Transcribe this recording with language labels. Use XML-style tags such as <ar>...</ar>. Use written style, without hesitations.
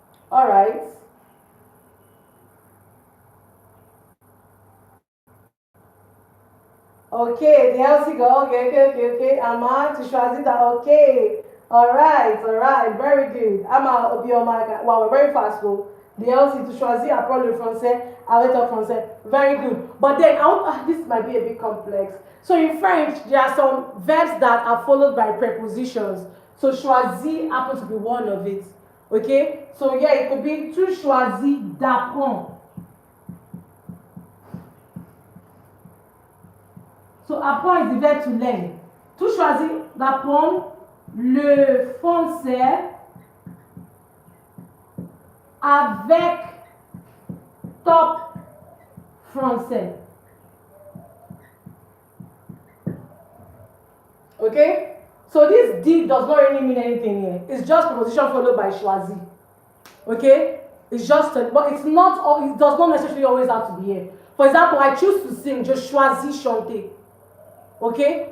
<en>All right. Okay, the Elsie go. Okay. Amma,</en> <fr>tu choisis</fr> <en>that. Okay. All right. Very good. Amma, obi your mic. Wow, we're very fast, though.</en> <fr>The Elsie, tu choisis, apprends le français, avec le français.</fr> <en>Very good. But then, this might be a bit complex. So in French, there are some verbs that are followed by prepositions. So choisir happens to be one of it. Okay? So yeah, it could be</en> <fr>tu choisis d'apprendre.</fr> <en>So apprendre is the verb to learn.</en> <fr>Tu choisis d'apprendre le français avec Topfrançais.</fr> <en>Okay? So this did does not really mean anything here. It's just preposition followed by choisir. Okay? It's just, but it's not, it does not necessarily always have to be here. For example, I choose to sing,</en> <fr>je choisis chanter.</fr> <en>Okay?</en>